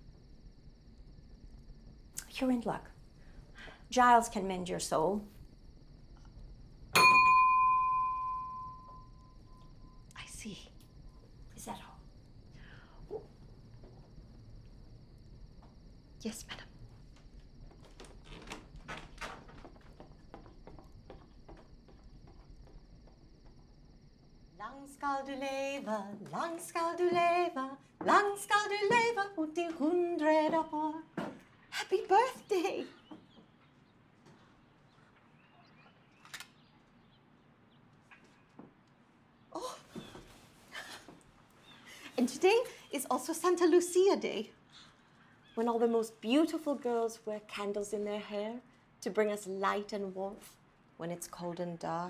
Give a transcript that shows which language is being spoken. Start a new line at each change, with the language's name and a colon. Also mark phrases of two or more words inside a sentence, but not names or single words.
English: You're in luck. Giles can mend your soul. I see. Is that all? Yes, madam.
Norwegian: Lang skal du leve, lang skal du leve, lang skal du leve mot de 100 år.
English: Happy birthday! Oh. And today is also Santa Lucia Day, when all the most beautiful girls wear candles in their hair to bring us light and warmth when it's cold and dark.